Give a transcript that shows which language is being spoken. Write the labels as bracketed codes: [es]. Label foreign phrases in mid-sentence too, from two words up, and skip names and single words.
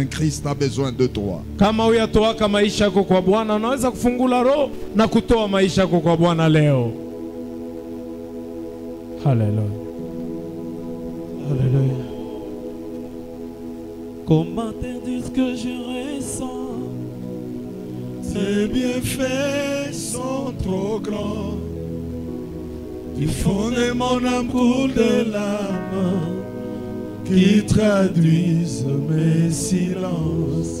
[fr] Christ a besoin de toi. [sw] Kama uyatoaka maisha yako kwa Bwana, unaweza kufungula roho na kutoa maisha yako kwa Bwana leo. Haleluya. Haleluya. [fr] Comment te dire ce que je ressens? Tes bienfaits sont trop grands. Du fond de mon âme coule des larmes qui traduisent mes silences.